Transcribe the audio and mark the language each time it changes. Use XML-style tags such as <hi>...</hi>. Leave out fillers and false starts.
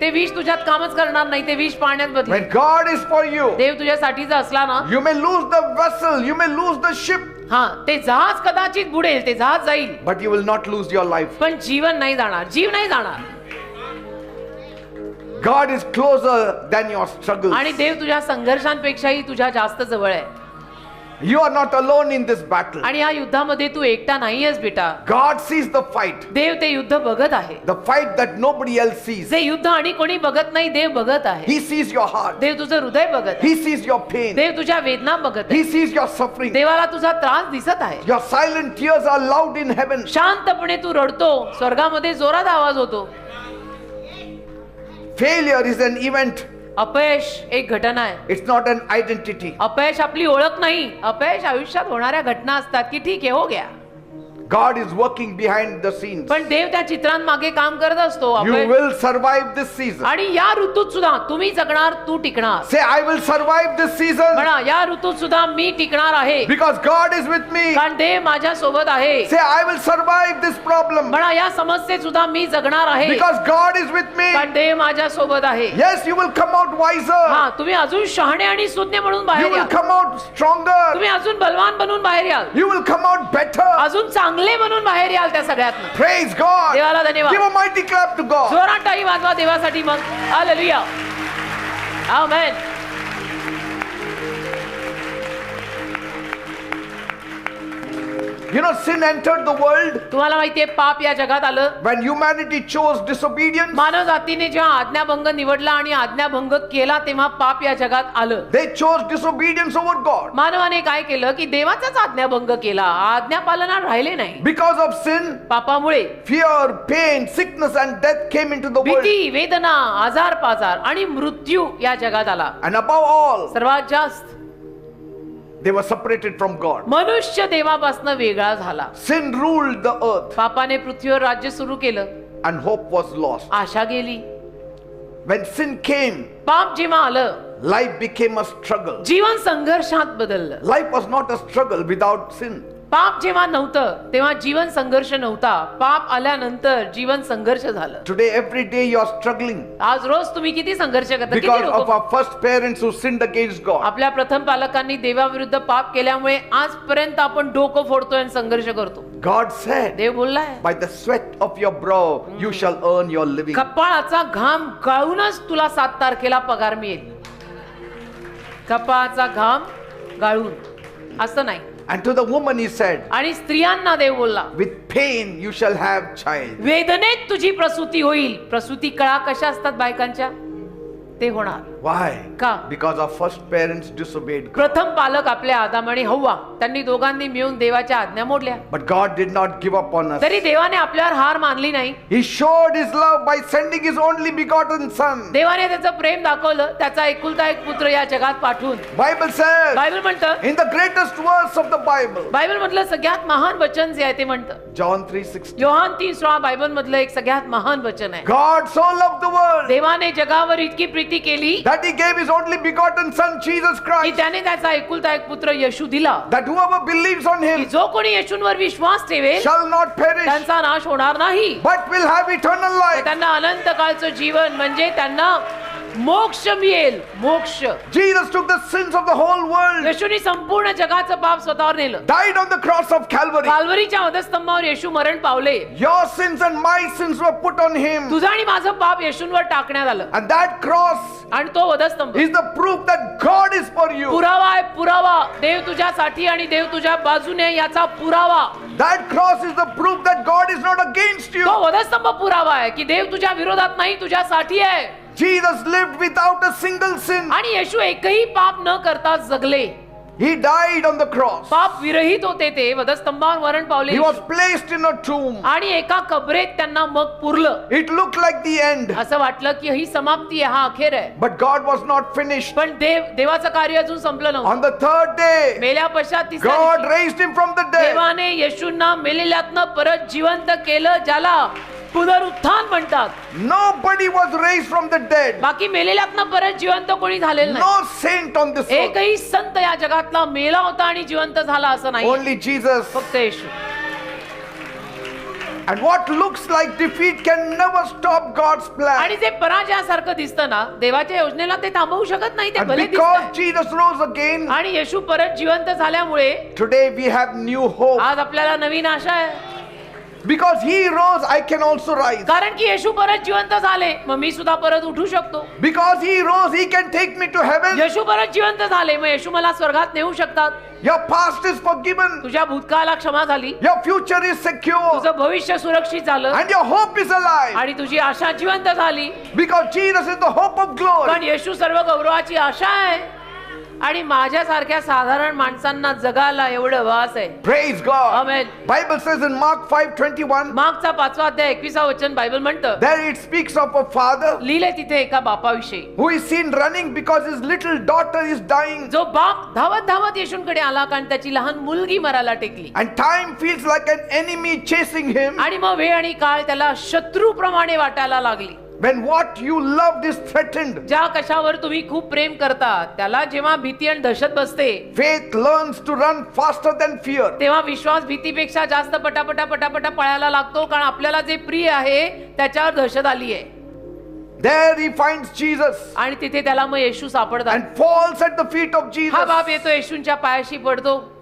<mr>ते विष तुझ्यात कामच करणार नाही, ते विष पाण्यात बदलेल.</mr> <en>When God is for you,</en> <mr>देव तुझ्यासाठीचा असला ना,</mr> <en>you may lose the vessel, you may lose the ship,</en> <mr>हा ते जहाज कदाचित बुडेल, ते जहाज जाईल,</mr> <en>but you will not lose your life.</en> <mr>पण जीवन नाही जाणार, जीव नाही जाणार.</mr> <en>God is closer than your struggles.</en> <mr>आणि देव तुझ्या संघर्षांपेक्षाही तुझ्या जास्त जवळ आहे.</mr> <en>You are not alone in this battle.</en> <mr>आणि या युद्धामध्ये तू एकटा नाहीयेस बेटा.</mr> <en>God sees the fight,</en> <mr>देव ते युद्ध बघत आहे.</mr> <en>the fight that nobody else sees.</en> <mr>जे युद्ध आणि कोणी बघत नाही, देव बघत आहे.</mr> <en>He sees your heart.</en> <mr>देव तुझं हृदय बघत आहे.</mr> <en>He sees your pain.</en> <mr>देव तुझ्या वेदना बघत</mr> <en>He sees your suffering.</en> <mr>देवाला तुझा त्रास दिसत आहे.</mr> <en>Your silent tears are loud in heaven.</en> <mr>शांतपणे तू रडतो, स्वर्गामध्ये जोरात आवाज होतो.</mr> <en>Failure is an event.</en> <mr>अपयश एक घटना आहे.</mr> <en>It's not an identity.</en> <mr>अपयश आपली ओळख नाही. अपयश आयुष्यात होणाऱ्या घटना असतात की ठीक आहे,</mr> <hi>हो गया.</hi> <en>God is working behind the scenes.</en> <mr>पण देव त्या चित्रांमागे काम करत असतो.</mr> <en>You will survive this season.</en> <mr>आणि या ऋतूत सुद्धा तुम्ही जगणार, तू टिकणार.</mr> <en>Say, I will survive this season</en> <mr>म्हणा, या ऋतूत सुद्धा मी टिकणार आहे,</mr> <en>because God is with me.</en> <mr>कारण देव माझ्या सोबत आहे.</mr> <en>Say, I will survive this problem</en> <mr>म्हणा, या समस्येत सुद्धा मी जगणार आहे,</mr> <en>because God is with me.</en> <mr>कारण देव माझ्या सोबत आहे.</mr> <en>Yes, you will come out wiser.</en> <mr>हा, तुम्ही अजून शहाणे आणि सुज्ञ म्हणून</mr> <en>You</en> <mr>बाहेर</mr> <en>will</en> <mr>याल.</mr> <en>come out stronger.</en> <mr>तुम्ही अजून बलवान बनून बाहेर याल,</mr> <en>You will come out better.</en> <mr>अजून चांगले बनून बाहेर याल त्या सगळ्यातनं.</mr> <en>Praise God.</en> <mr>देवाला धन्यवाद.</mr> <en>Give a mighty clap to God.</en> <mr>जोरात टाळी वाजवा देवासाठी मग. Hallelujah. Amen.</mr> <en>You know, sin entered the world</en> <mr>तुम्हाला माहितीये पाप या जगात आलं</mr> <en>when humanity chose disobedience.</en> <mr>मानव जातीने जेव्हा आज्ञाभंग निवडला आणि आज्ञाभंग केला तेव्हा पाप या जगात आलं.</mr> <en>They chose disobedience over God.</en> <mr>मानवाने काय केलं की देवाचाच आज्ञाभंग केला, आज्ञा पालना राहिले नाही.</mr> <en>Because of sin,</en> <mr>पापामुळे</mr> <en>fear, pain, sickness and death came into the world.</en> <mr>भीती, वेदना, आजार पाजार आणि मृत्यू या जगात आला.</mr> <en>And above all,</en> <mr>सर्वात जास्त</mr> <en>they were separated from God.</en> <mr>मनुष्य देवापासून वेगळा झाला.</mr> <en>Sin ruled the earth</en> <mr>पापाने पृथ्वीवर राज्य सुरू केलं,</mr> <en>and hope was lost.</en> <mr>आशा गेली.</mr> <en>When sin came,</en> <mr>पाप जेव्हा आलं</mr> <en>life became a struggle.</en> <mr>जीवन संघर्षात बदललं.</mr> <en>Life was not a struggle without sin.</en> <mr>पाप जेव्हा नव्हतं तेव्हा जीवन संघर्ष नव्हता, पाप आल्यानंतर जीवन संघर्ष झालं.</mr> <en>Today, every day you are struggling</en> <mr>आज रोज तुम्ही किती संघर्ष करता, किती</mr> <en>because of</en> <mr>लोक</mr> <en>our first parents who sinned against God.</en> <mr>आपल्या प्रथम पालकांनी देवाविरुद्ध पाप केल्यामुळे आजपर्यंत आपण डोकं फोडतोय आणि संघर्ष करतो.</mr> <en>God said,</en> <mr>Dev बोललाय, by the sweat of your brow you shall earn your living. कपाळाचा घाम गाळूनच तुला 7 तारखेला पगार मिळेल. कपाळाचा घाम गाळून, असं नाही.</mr> <en>And to the woman he said,</en> <mr>आणि स्त्रियांना देव बोलला,</mr> <en>with pain you shall have child.</en> <mr>वेदनेत तुझी प्रसूती होईल. प्रसूती कळा कशा असतात बायकांच्या, ते होणार.</mr> <en>Why?</en> <mr>का?</mr> <en>Because our first parents disobeyed God.</en> <mr>प्रथम पालक आपल्या आदाम आणि हव्वा त्यांनी दोघांनी मिळून देवाच्या आज्ञा मोडल्या.</mr> <en>But God did not give up on us.</en> <mr>तरी देवाने आपल्यावर हार मानली नाही.</mr> <en>He showed his love by sending his only begotten son.</en> <mr>देवाने त्याचं प्रेम दाखवलं, त्याचा एकुलता एक पुत्र या जगात पाठवून.</mr> <en>Bible says</en> <mr>बायबल म्हणतं,</mr> <en>in the greatest verse of the Bible,</en> <mr>Bible मधलं सगळ्यात महान वचन जे आहे ते म्हणतं,</mr> <en>John 3:16,</en> <mr>योहान 3:16 बायबल मधलं एक सगळ्यात महान वचन आहे.</mr> <en>God so loved the world</en> <mr>देवाने जगावर इतकी प्रीती केली</mr> <en>that he gave his only begotten son Jesus</en> <mr>की</mr> <en>Christ,</en> <mr>त्याने त्याचा एकुलता एक पुत्र येशू दिला,</mr> <en>that whoever believes on</en> <mr>की</mr> <en>him</en> <mr>जो कोणी येशूंवर विश्वास ठेवेल</mr> <en>shall not perish</en> <mr>त्यांचा नाश होणार नाही,</mr> <en>but will have eternal</en> <mr>तर</mr> <en>life.</en> <mr>त्यांना अनंत काळचं जीवन म्हणजे त्यांना मोक्ष मिळेल. मोक्ष.</mr> <en>Jesus took the sins of the whole world,</en> <mr>येशूने संपूर्ण जगाचं पाप स्वतःवर नेलं.</mr> <en>died on the cross of Calvary.</en> <mr>काल्वरीच्या वधस्तंभावर येशू मरण पावले.</mr> <en>Your sins and my sins were put on him,</en> <mr>तुझं आणि माझं पाप येशूंवर टाकण्यात आलं.</mr> <en>and that cross</en> <mr>आणि तो वधस्तंभ</mr> <en>is the proof that God is for you.</en> <mr>पुरावा आहे. पुरावा, देव तुझ्यासाठी आणि देव तुझ्या बाजूने याचा पुरावा.</mr> <en>That cross is the proof that God is not against you.</en> <mr>तो वधस्तंभ पुरावा आहे की देव तुझ्या विरोधात नाही, तुझ्यासाठी आहे.</mr> <en>Jesus lived without a single sin.</en> <mr>आणि येशू एकही पाप न करता जगले.</mr> <en>He died on the cross.</en> <mr>पाप विरहित होते ते, वधस्तंभावर मरण पावले.</mr> <en>He was placed in a tomb.</en> <mr>आणि एका कबरेत त्यांना मग पुरलं.</mr> <en>It looked like the end,</en> <mr>असं वाटलं की ही समाप्ती आहे, हा अखेर आहे.</mr> <en>but God was not finished.</en> <mr>पण देवाचं कार्य अजून संपलं नव्हतं.</mr> <en>On the third day,</en> <mr>मेल्या पश्चात तिसऱ्या</mr> <en>God</en> <mr>दिवशी</mr> <en>raised him from the dead.</en> <mr>देवाने येशूंना मेलेल्यातनं परत जिवंत केलं, ज्याला पुनरुत्थान म्हणतात.</mr> <en>Nobody was raised from the dead.</en> <mr>बाकी मेलेल्यातनं परत जिवंत कोणी झालेलं नाही.</mr> <en>No saint on this earth.</en> <mr>एकही संत या जगातला मेला होता आणि जिवंत झाला असं नाही.</mr> <en>Only Jesus.</en> <mr>फक्त येशू.</mr> <en>And what looks like defeat can never stop God's plan.</en> <mr>आणि जे पराजयासारखं दिसतं ना, देवाच्या योजनेला ते थांबवू शकत नाही. ते</mr> <en>And</en> <mr>भले</mr> <en>because</en> <mr>दिसतंय.</mr> <en>Jesus rose again,</en> <mr>आणि येशू परत जिवंत झाल्यामुळे</mr> <en>today we have new hope.</en> <mr>आज आपल्याला नवीन आशा आहे.</mr> <en>Because he rose, I can also rise.</en> <mr>कारण की येशू परत जिवंत झाले, मग मी सुद्धा परत उठू शकतो.</mr> <en>Because he rose, he can take me to heaven.</en> <mr>येशू परत जिवंत झाले, मग येशू मला स्वर्गात नेऊ शकतात.</mr> <en>Your past is forgiven.</en> <mr>तुझ्या भूतकाळाला क्षमा झाली,</mr> <en>Your future is secure.</en> <mr>तुझं भविष्य सुरक्षित झालं</mr> <en>And your hope is alive.</en> <mr>आणि तुझी आशा जिवंत झाली.</mr> <en>Because Jesus is the hope of glory.</en> <mr>कारण येशू सर्व गौरवाची आशा आहे. आणि माझ्यासारख्या साधारण माणसांना जगायला एवढं वास आहे.</mr> <en>Praise God. Amen. Bible says in Mark 5:21,</en> <mr>मागचा 5वा अध्याय 21वा वचन बायबल म्हणतं,</mr> <en>there it speaks of a father</en> <mr>लिहिले तिथे एका बापाविषयी,</mr> <en>who is seen running because his little daughter is dying.</en> <mr>जो बाप धावत धावत येशूंकडे आला कारण त्याची लहान मुलगी मरायला टेकली.</mr> <en>And time feels like an enemy chasing him</en> <mr>आणि मग वेळ आणि काळ त्याला शत्रूप्रमाणे वाटायला लागली.</mr> <en>when what you loved is threatened.</en> <mr>ज्या कशावर तुम्ही खूप प्रेम करता त्याला जेव्हा भीती आणि दहशत बसते,</mr> <en>Faith learns to run faster than fear.</en> <mr>तेव्हा विश्वास भीतीपेक्षा जास्त पटापटा पटापटा पळायला लागतो, कारण आपल्याला जे प्रिय आहे त्याच्यावर दहशत आली आहे.</mr> <en>There he finds Jesus</en> <mr>आणि तिथे त्याला मग येशू सापडतात.</mr> <en>and falls at the feet of</en> <mr>हा</mr> <en>Jesus</en> <mr>बाप येतो येशूंच्या पायाशी पडतो,</mr>